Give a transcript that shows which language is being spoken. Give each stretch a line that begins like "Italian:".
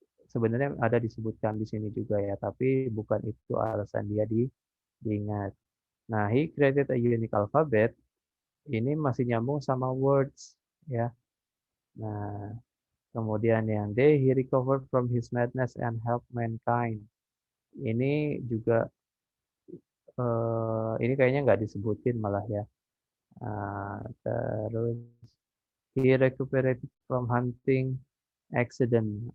Indonesian: Sebenarnya ada disebutkan di sini juga ya, tapi bukan itu alasan dia diingat.
English: Nah, he created a unique alphabet.
Indonesian: Ini masih nyambung sama words ya. Nah, kemudian yang D,
English: he recovered from his madness and helped mankind.
Indonesian: Ini juga ini kayaknya nggak disebutin malah ya.
English: Terus he recuperated from hunting accident.